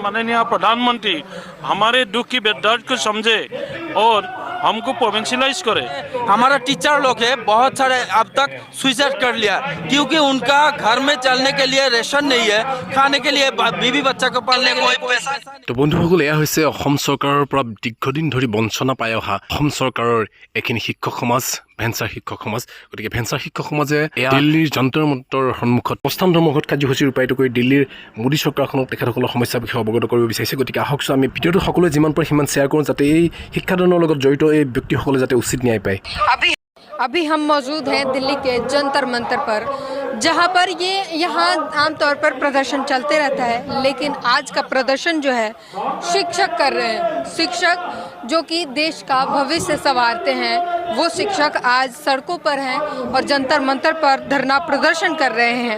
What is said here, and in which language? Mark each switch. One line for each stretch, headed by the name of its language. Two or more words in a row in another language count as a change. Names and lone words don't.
Hindi: माननीय प्रधानमंत्री हमारे दुख की दर्द को समझे और हमको प्रोविंशियलाइज करे। हमारा टीचर लोग है बहुत सारे अब तक सुसाइड कर लिया क्योंकि उनका घर में चलने के लिए रेशन नहीं है, खाने के लिए बीवी बच्चा को पालने के लिए पैसा नहीं।
Assamese: तो বন্ধুসকল, এয়া হৈছে অসম চৰকাৰৰ পৰা দীৰ্ঘদিন ধৰি বঞ্চনা পাই অহা অসম চৰকাৰৰ এখিনি শিক্ষক সমাজ, ভেঞ্চাৰ শিক্ষক সমাজ। গতিকে ভেঞ্চাৰ শিক্ষক সমাজে দিল্লীৰ যন্তৰ মন্তৰ সন্মুখত প্ৰস্থান ধৰ্মঘট কাৰ্যসূচী ৰূপায়িত কৰি দিল্লীৰ মোদী চৰকাৰখনক তেখেতসকলৰ সমস্যাৰ বিষয়ে অৱগত কৰিব বিচাৰিছে। গতিকে আহকচোন আমি ভিডিঅ'টো সকলোৱে যিমান পাৰে সিমান শ্বেয়াৰ কৰোঁ, যাতে এই শিক্ষাদানৰ লগত জড়িত এই ব্যক্তিসকলে যাতে উচিত ন্যায় পায়।
Hindi: अभी हम मौजूद हैं दिल्ली के जंतर मंतर पर, जहां पर यहाँ आमतौर पर प्रदर्शन चलते रहता है, लेकिन आज का प्रदर्शन जो है शिक्षक कर रहे हैं। शिक्षक जो कि देश का भविष्य संवारते हैं, वो शिक्षक आज सड़कों पर हैं और जंतर मंतर पर धरना प्रदर्शन कर रहे हैं।